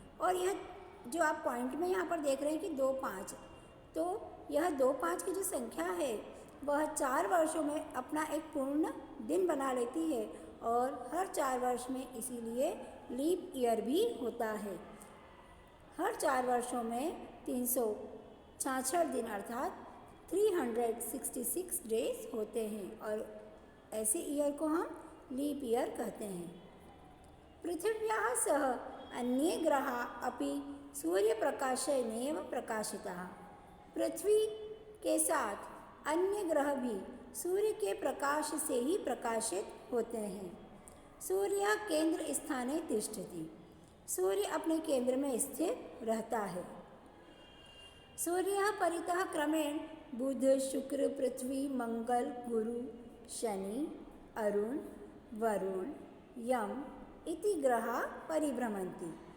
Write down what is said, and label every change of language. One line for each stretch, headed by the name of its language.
Hindi: और यह जो आप पॉइंट में यहाँ पर देख रहे हैं कि 2-5, तो यह 2-5 की जो संख्या है वह 4 वर्षों में अपना एक पूर्ण दिन बना लेती है और हर 4 वर्ष में इसीलिए लीप ईयर भी होता है। हर 4 वर्षों में 366 दिन अर्थात 366 डेज होते हैं और ऐसे ईयर को हम लीप ईयर कहते हैं।
Sanskrit: पृथिव्याः सह अन्ये ग्रहाः अपि सूर्यप्रकाशेनैव प्रकाशिताः।
Hindi: पृथ्वी के साथ अन्य ग्रह भी सूर्य के प्रकाश से ही प्रकाशित होते हैं।
Sanskrit: सूर्य केंद्र स्थाने तिष्ठति।
Hindi: सूर्य अपने केंद्र में स्थित रहता है।
Sanskrit: सूर्य परितः क्रमेण बुध, शुक्र, पृथ्वी, मंगल, गुरु, शनि, अरुण, वरुण, यम इति ग्रहा परिभ्रमन्ति।